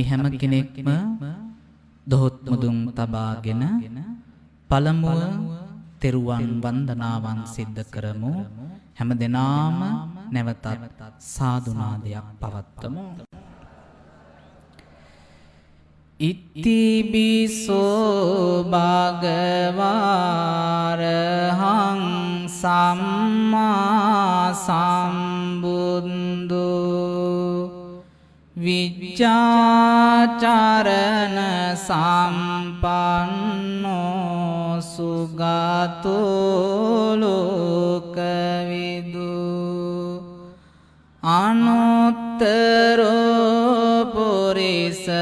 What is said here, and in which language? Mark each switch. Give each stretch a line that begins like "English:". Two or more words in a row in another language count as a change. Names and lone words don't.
Sinhala: හැම කෙනෙක්ම දොහොත් මුදුන් තබාගෙන පළමුව තෙරුවන් වන්දනාවන් සිද්ධ කරමු හැම දෙනාම නැවතත් සාදුනාදයක් පවත්වමු
Pali: ඉතිබිසෝ භගවාරහං සම්මා සම්බුද්ධෝ විජ්ජාචරණ සම්පන්නෝ සුගතෝ ලෝකවිදු අනුත්තරෝ පුරිස